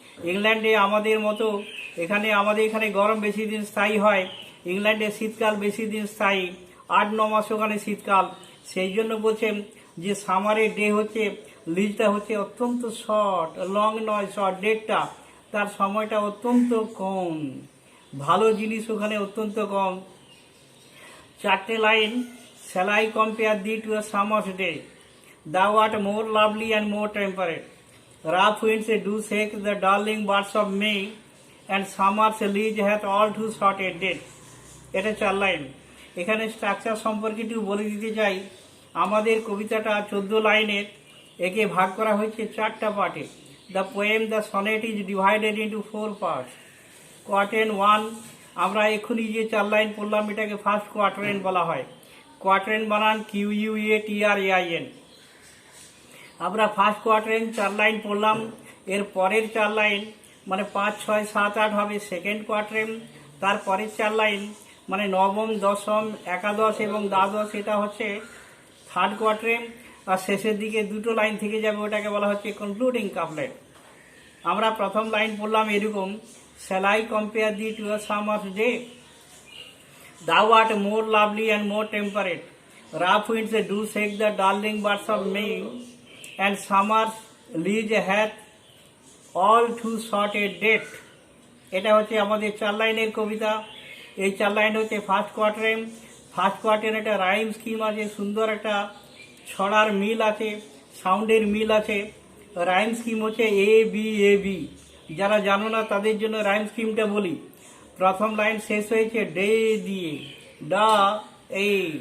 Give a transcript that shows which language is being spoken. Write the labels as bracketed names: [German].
[Bangla] ইংল্যান্ডে আমাদের মতো আমাদের এখানে গরম বেশি দিন স্থায়ী হয়, ইংল্যান্ডে শীতকাল বেশি দিন স্থায়ী, 8-9 মাস ওখানে শীতকাল। সেই জন্য বলছেন যে সামারের ডে হচ্ছে, লিজটা হচ্ছে অত্যন্ত শর্ট, লং নয়, শর্ট, ডেটটা তার সময়টা অত্যন্ত কম, ভালো জিনিস ওখানে অত্যন্ত কম। 4টে line, [English] shall I compare thee to a summer's day? Thou art more lovely and more temperate. Rough winds do shake the darling birds of May, and summer's lease hath all too short a date. [Bangla] এটা 4 line. এখানে structure সম্পর্কে একটু বলে দিতে চাই। আমাদের কবিতাটা 14 লাইনের, একে ভাগ করা হয়েছে 4টা পার্টে। [English] The poem, the sonnet is divided into 4 parts. [Bangla] কোয়ার্টেন 1, আমরা এক্ষুনি যে 4 লাইন পড়লাম এটাকে ফার্স্ট কোয়ার্টেন বলা হয়। কোয়ার্টেন বানান QUATRAIN। আমরা ফার্স্ট কোয়ার্টেন 4 লাইন পড়লাম, এর পরের 4 লাইন মানে 5, 6, 7, 8 হবে সেকেন্ড কোয়ার্টেন। তারপরের 4 লাইন মানে নবম, দশম, একাদশ এবং দ্বাদশ, এটা হচ্ছে থার্ড কোয়ার্টেন। আর শেষের দিকে 2টো লাইন থেকে যাবে, ওটাকে বলা হচ্ছে কনক্লুডিং কাপলেট। আমরা প্রথম লাইন পড়লাম এরকম, [English] shall I compare thee to a summer's day? Thou art more lovely and more temperate. Rough winds do shake the darling birds of May, and summer's lease hath all too short a date. [Bangla] এটা হচ্ছে আমাদের 4 লাইনের কবিতা। এই 4 line হচ্ছে first কোয়ার্টেন। First কোয়ার্টেন একটা rhyme scheme আছে, সুন্দর একটা ছড়ার মিল আছে, সাউন্ডের মিল আছে। রাইম স্কিম হচ্ছে ABAB। যারা জানো না তাদের জন্য রাইম স্কিমটা বলি। প্রথম লাইন শেষ হয়েছে ডে দিয়ে, ডা এ।